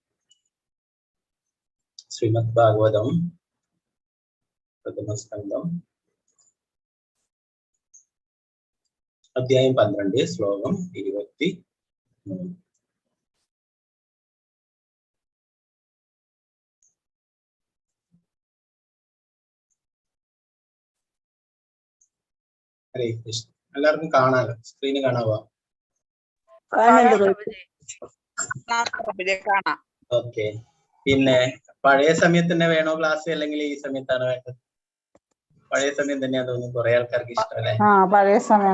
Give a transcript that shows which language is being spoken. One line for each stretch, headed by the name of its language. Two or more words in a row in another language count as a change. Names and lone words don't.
Sanskrit: श्रीमद्भागवतम्, प्रथमस्कन्धम्, अध्यायम् 12, श्लोकम् 23. हरे कृष्ण.
Malayalam: എല്ലാവർക്കും കാണാലോ, സ്ക്രീന് കാണാവോ? ഓക്കെ. പിന്നെ പഴയ സമയത്ത് തന്നെ വേണോ ക്ലാസ്, അല്ലെങ്കിൽ ഈ സമയത്താണ് വേണ്ടത്? പഴയ സമയം തന്നെയാ തോന്നുന്നു കുറെ ആൾക്കാർക്ക് ഇഷ്ടമല്ലേ? പഴയ സമയം.